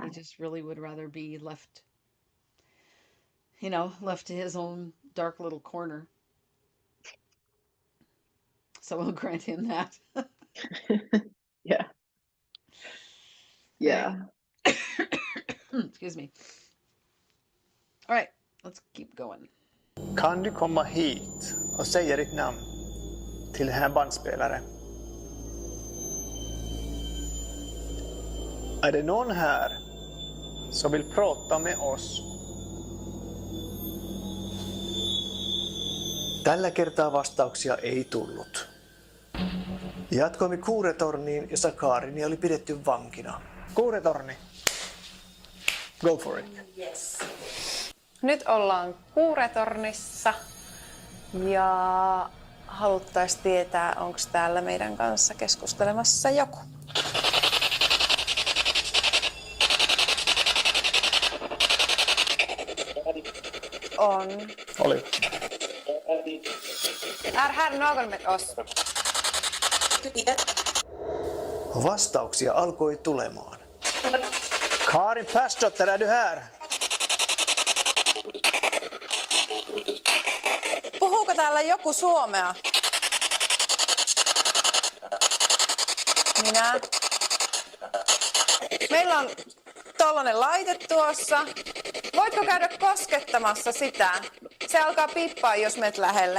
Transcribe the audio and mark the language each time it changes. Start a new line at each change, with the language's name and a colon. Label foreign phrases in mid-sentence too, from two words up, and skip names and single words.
English: He just really would rather be left to his own dark little corner. So we'll grant him that. Yeah. Yeah. Excuse me. All right, let's keep going.
Swedish: Kan du komma hit och säga ditt namn till den här bandspelaren? Är det någon här som vill prata med oss.
Finnish: Tällä kertaa vastauksia ei tullut. Jatkoimme Kuuretorniin, jossa Kaarini oli pidetty vankina. Kuuretorni.
English: Go for it. Yes.
Finnish: Nyt ollaan Kuuretornissa ja haluttaisiin tietää, onko täällä meidän kanssa keskustelemassa joku. On. Oli.
Swedish: Är här någon med oss?
Finnish: Vastauksia alkoi tulemaan.
Swedish: Karin Persdotter, är du här?
Finnish: Puhuuko täällä joku suomea? Minä. Meillä on tollanen laite tuossa. Voitko käydä koskettamassa sitä? Se alkaa pippaa, jos menet lähelle.